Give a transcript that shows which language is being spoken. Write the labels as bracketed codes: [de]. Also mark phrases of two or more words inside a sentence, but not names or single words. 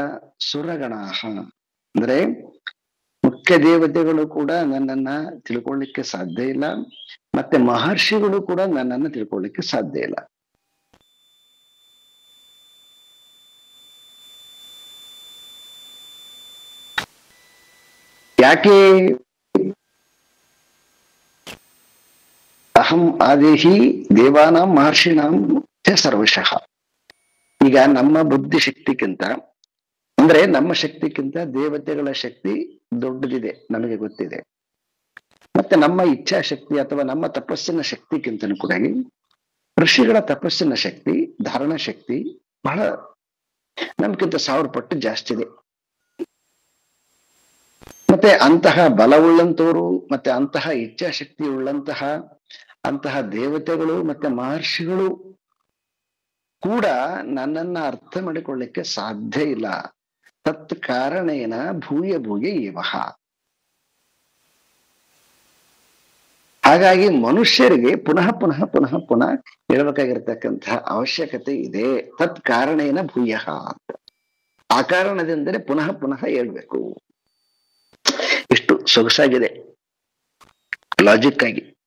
[kn] ಸುರಗಣಾಹ ಅಂದ್ರೆ ಮುಖ್ಯ ದೇವತೆಗಳು ಕೂಡ ನನ್ನನ್ನ ತಿಳ್ಕೊಳ್ಳಿಕ್ಕೆ ಸಾಧ್ಯ ಇಲ್ಲ, ಮತ್ತೆ ಮಹರ್ಷಿಗಳು ಕೂಡ ನನ್ನನ್ನು ತಿಳ್ಕೊಳ್ಳಿಕ್ಕೆ ಸಾಧ್ಯ ಇಲ್ಲ. ಯಾಕೆ? [sa] ಅಹಂ ಆದೇಹಿ ದೇವಾನಾಂ ಮಹರ್ಷಿಣಾಂ ಚ ಸರ್ವಶಃ. [kn] ಈಗ ನಮ್ಮ ಬುದ್ಧಿ ಶಕ್ತಿಗಿಂತ ಅಂದ್ರೆ ನಮ್ಮ ಶಕ್ತಿಗಿಂತ ದೇವತೆಗಳ ಶಕ್ತಿ ದೊಡ್ಡದಿದೆ, ನಮಗೆ ಗೊತ್ತಿದೆ. ಮತ್ತೆ ನಮ್ಮ ಇಚ್ಛಾಶಕ್ತಿ ಅಥವಾ ನಮ್ಮ ತಪಸ್ಸಿನ ಶಕ್ತಿಗಿಂತನೂ ಕೂಡ ಋಷಿಗಳ ತಪಸ್ಸಿನ ಶಕ್ತಿ, ಧಾರಣ ಶಕ್ತಿ ಬಹಳ ನಮ್ಗಿಂತ 1000 ಪಟ್ಟು ಜಾಸ್ತಿ ಇದೆ. ಮತ್ತೆ ಅಂತಹ ಬಲವುಳ್ಳಂತವರು ಮತ್ತೆ ಅಂತಹ ಇಚ್ಛಾಶಕ್ತಿ ಉಳ್ಳಂತಹ ಅಂತಹ ದೇವತೆಗಳು ಮತ್ತೆ ಮಹರ್ಷಿಗಳು ಕೂಡ ನನ್ನನ್ನ ಅರ್ಥ ಮಾಡಿಕೊಳ್ಳಿಕ್ಕೆ ಸಾಧ್ಯ ಇಲ್ಲ. [sa] ತತ್ ಕಾರಣೇನ ಭೂಯ ಭೂಯ ಇವಹ. [kn] ಹಾಗಾಗಿ ಮನುಷ್ಯರಿಗೆ ಪುನಃ ಪುನಃ ಪುನಃ ಪುನಃ ಹೇಳ್ಬೇಕಾಗಿರ್ತಕ್ಕಂತಹ ಅವಶ್ಯಕತೆ ಇದೆ. [sa] ತತ್ ಕಾರಣೇನ ಭೂಯ [kn] ಅಂತ. ಆ ಕಾರಣದಿಂದಲೇ ಪುನಃ ಪುನಃ ಹೇಳ್ಬೇಕು. ಇಷ್ಟು ಸೊಗಸಾಗಿದೆ ಲಾಜಿಕ್ ಆಗಿ.